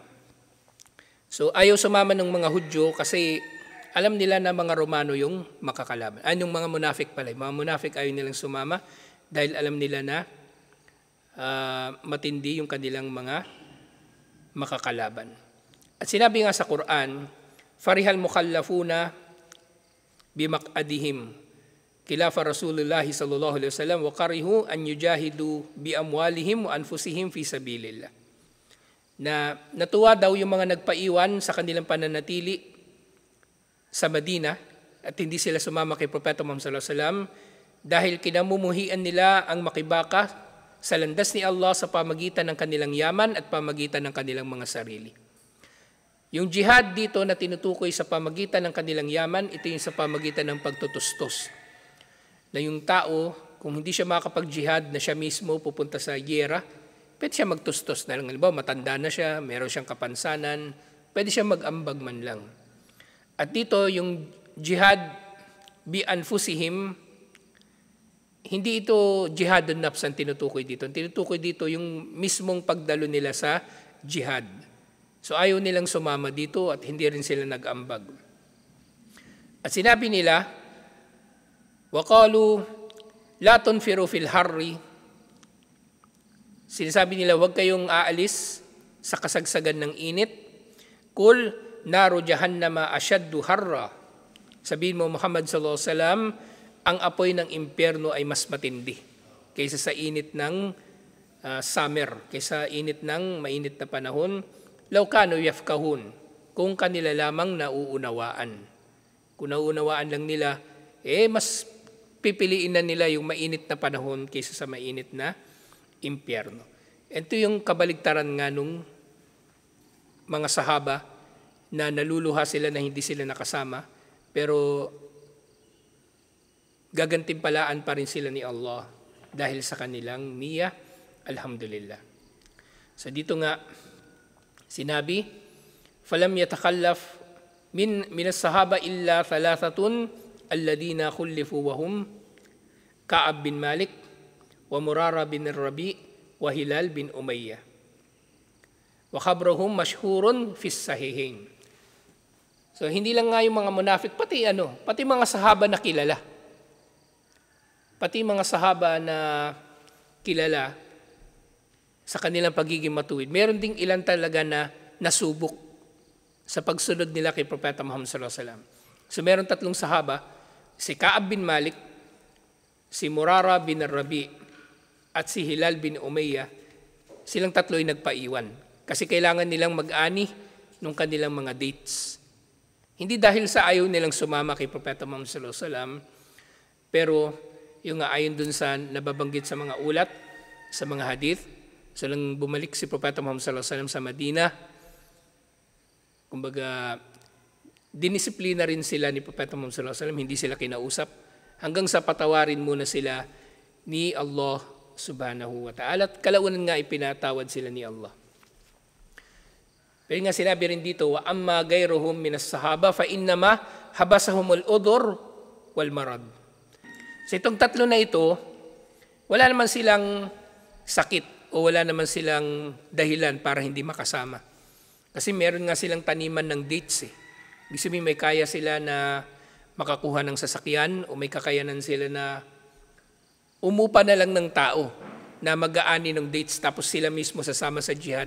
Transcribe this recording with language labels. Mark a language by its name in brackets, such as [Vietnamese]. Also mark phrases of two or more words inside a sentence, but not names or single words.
[Filipino] So, ayaw sumama ng mga Hudyo kasi alam nila na mga Romano yung makakalaban. Yung mga munafik pala. Mga munafik ayaw nilang sumama dahil alam nila na matindi yung kanilang mga makakalaban. At sinabi nga sa Quran, [Arabic] فرح المخلفون بمقعدهم خلاف رسول الله صلى الله عليه وسلم وكرهوا أن يجاهدوا بأموالهم وأنفسهم في سبيل الله. [Filipino] Na natuwa daw yung mga nagpaiwan sa kanilang pananatili sa Madina at hindi sila sumama kay Propeta Muhammad [Arabic] صلى الله عليه وسلم [Filipino] dahil kinamumuhian nila ang makibaka sa landas ni Allah sa pamagitan ng kanilang yaman at pamagitan ng kanilang mga sarili. Yung jihad dito na tinutukoy sa pamagitan ng kanilang yaman, ito yung sa pamagitan ng pagtutustos. Na yung tao, kung hindi siya makakapag-jihad na siya mismo pupunta sa giyera, pwede siya magtustos na lang. Halimbawa, matanda na siya, meron siyang kapansanan, pwede siya mag-ambag man lang. At dito, yung [Arabic] جهاد بأنفسهم, [Filipino] hindi ito [Arabic] جهاد النفس [Filipino] ang tinutukoy dito. Ang tinutukoy dito yung mismong pagdalo nila sa jihad. So ayaw nilang sumama dito at hindi rin sila nag-ambag. At sinabi nila, [Arabic] وَقَالُوا لَا تُنْفِرُوا فِي الْحَرِّ. [Filipino] Sinasabi nila, huwag kayong aalis sa kasagsagan ng init. [Arabic] قل نار جهنم أشد حرا. [Filipino] Sabihin mo, [Arabic] محمد صلى الله عليه وسلم, [Filipino] ang apoy ng impyerno ay mas matindi kaysa sa init ng summer, kaysa init ng mainit na panahon. [Arabic] لو كانوا يفقهون, [Filipino] kung kanila lamang nauunawaan. Kung nauunawaan lang nila, mas pipiliin na nila yung mainit na panahon kaysa sa mainit na impyerno. Ito yung kabaligtaran nga nung mga sahaba na naluluha sila na hindi sila nakasama, pero gagantimpalaan pa rin sila ni Allah dahil sa kanilang niyya. Alhamdulillah. So dito nga sinabi, [Arabic] فلم يتخلف من الصحابة إلا ثلاثة الذين خلفوا وهم كعب بن مالك ومرارة بن ربيع وهلال بن أمية. وخبرهم مشهور في الصحيحين. [Filipino] So hindi lang nga yung mga munafik, pati mga sahaba na kilala. Pati mga sahaba na kilala sa kanilang pagiging matuwid. Meron ding ilan talaga na nasubok sa pagsunod nila kay Propeta Muhammad [Arabic] صلى الله عليه وسلم. [Filipino] So meron 3 sahaba, si Ka'ab bin Malik, si Murara bin Rabi, at si Hilal bin Umayyah. Silang 3 ay nagpaiwan kasi kailangan nilang mag-ani ng kanilang mga dates. Hindi dahil sa ayaw nilang sumama kay Propeta Muhammad [Arabic] صلى الله عليه وسلم, [Filipino] pero yung ayon dun sa nababanggit sa mga ulat, sa mga hadith, so lang bumalik si Propeta Muhammad [Arabic] صلى الله عليه وسلم [Filipino] sa Madina, kumbaga dinisiplina rin sila ni Propeta Muhammad [Arabic] صلى الله عليه وسلم, [Filipino] hindi sila kinausap hanggang sa patawarin muna sila ni Allah [Arabic] سبحانه وتعالى, [Filipino] at kalaunan nga ipinatawad sila ni Allah. Pero nga sinabi rin dito, [Arabic] وأما غيرهم من الصحابة فإنما حبسهم العذر والمرض. [Filipino] So itong 3 na ito, wala naman silang sakit o wala naman silang dahilan para hindi makasama. Kasi meron nga silang taniman ng dates eh. Ibig sabihin may kaya sila na makakuha ng sasakyan o may kakayanan sila na umupa na lang ng tao na mag-aani ng dates tapos sila mismo sasama sa jihad.